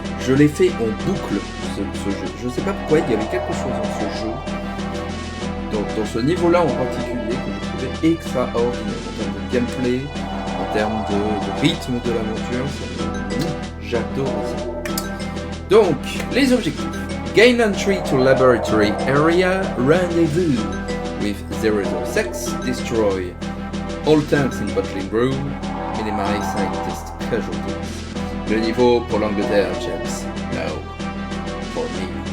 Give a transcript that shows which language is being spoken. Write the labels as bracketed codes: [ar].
[fr] Je l'ai fait en boucle, ce jeu. Je ne sais pas pourquoi, il y avait quelque chose dans ce jeu, dans ce niveau-là en particulier, que je trouvais extraordinaire. En termes de gameplay, en termes de rythme de l'aventure. J'adore ça. Donc, les objectifs. [en] Gain entry to laboratory area, rendezvous with 006, destroy all tanks in bottling room, minimize scientist casualties. [fr] Le niveau pour l'Angleterre, James. No. For me.